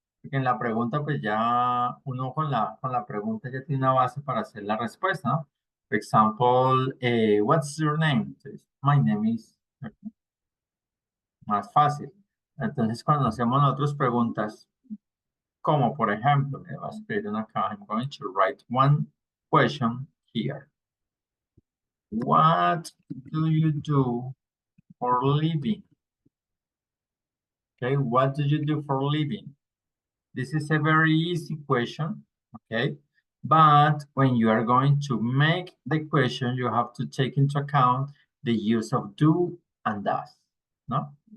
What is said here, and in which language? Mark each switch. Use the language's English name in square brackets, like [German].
[Spanish] Porque en la pregunta, pues ya uno con la pregunta ya tiene una base para hacer la respuesta, ¿no? [English] For example, what's your name? [Spanish] Entonces, [English] my name is, [Spanish] más fácil. Entonces, cuando hacemos nosotros preguntas, como por ejemplo, le voy a escribir una acá, [English] I'm going to write one question here. What do you do for a living? Okay, what do you do for a living? This is a very easy question, okay? But when you are going to make the question, you have to take into account the use of do and does, no?